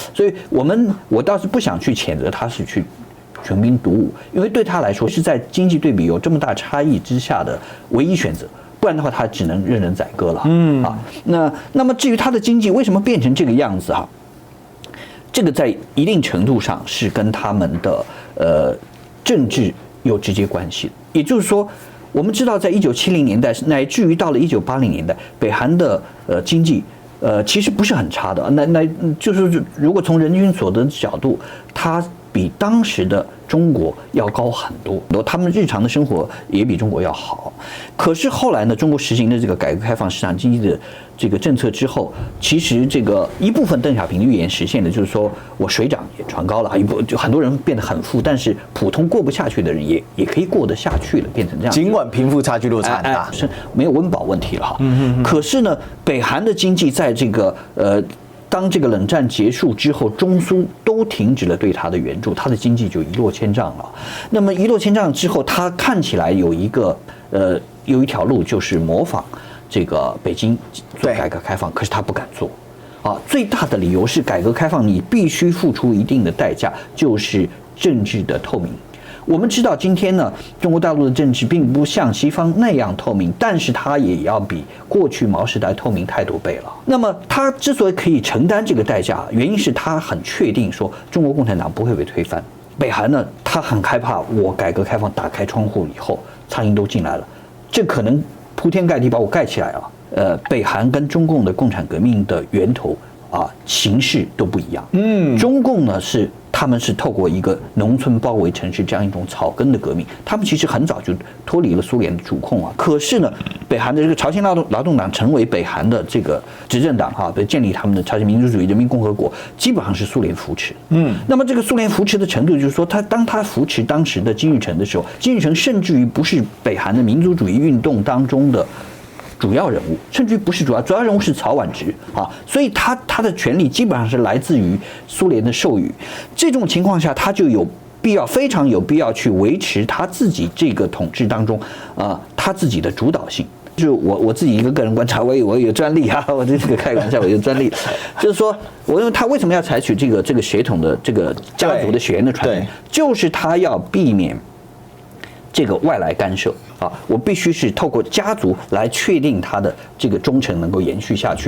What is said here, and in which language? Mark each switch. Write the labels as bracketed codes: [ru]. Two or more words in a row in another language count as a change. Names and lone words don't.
[zh] 所以我倒是不想去譴責他是去窮兵黷武，因為對他來說是在經濟對比有這麼大差異之下的唯一選擇。不然的話，他只能任人宰割了。那麼至於他的經濟為什麼變成這個樣子哈，這個在一定程度上是跟他們的政治有直接關係的。也就是說，我們知道在1970年代乃至於到了1980年代，北韓的經濟其實不是很差的。那就是如果從人均所得的角度，它比當時的中國要高很多，他們日常的生活也比中國要好。可是後來呢，中國實行的這個改革開放市場經濟的這個政策之後，其實這個一部分鄧小平的預言實現的，就是說我水漲也船高了，就很多人變得很富，但是普通過不下去的人也可以過得下去了，變成這樣。儘管貧富差距落差很大，是沒有溫飽問題了哈。可是呢，北韓的經濟在這個當這個冷戰結束之後，中蘇都停止了對他的援助，他的經濟就一落千丈了。那麼一落千丈之後，他看起來有一條路，就是模仿這個北京做改革開放，可是他不敢做。最大的理由是改革開放你必須付出一定的代價，就是政治的透明。我們知道今天呢，中國大陸的政治並不像西方那樣透明，但是它也要比過去毛時代透明太多倍了。那麼它之所以可以承擔這個代價，原因是它很確定說中國共產黨不會被推翻。北韓呢，他很害怕我改革開放打開窗戶以後，蒼蠅都進來了，這可能鋪天蓋地把我蓋起來了。北韓跟中共的共產革命的源頭形式都不一樣。中共呢他們是透過一個農村包圍城市這樣一種草根的革命，他們其實很早就脫離了蘇聯的主控啊。可是呢，北韓的這個朝鮮勞動黨成為北韓的這個執政黨建立他們的朝鮮民主主義人民共和國，基本上是蘇聯扶持。那麼這個蘇聯扶持的程度，就是說當他扶持當時的金日成的時候，金日成甚至於不是北韓的民族主義運動當中的主要人物，甚至于不是主要人物是曹婉植所以他的權力基本上是来自于蘇聯的授予。這種情況下，他就非常有必要去維持他自己這個統治當中他自己的主導性。就是我自己一個個人觀察，我有專利我這個開玩笑，我有專利，就是說我認為他為什麼要採取這個血統的這個家族的血緣的傳承，就是他要避免這個外來干涉我必須是透過家族來確定他的這個忠誠能夠延續下去。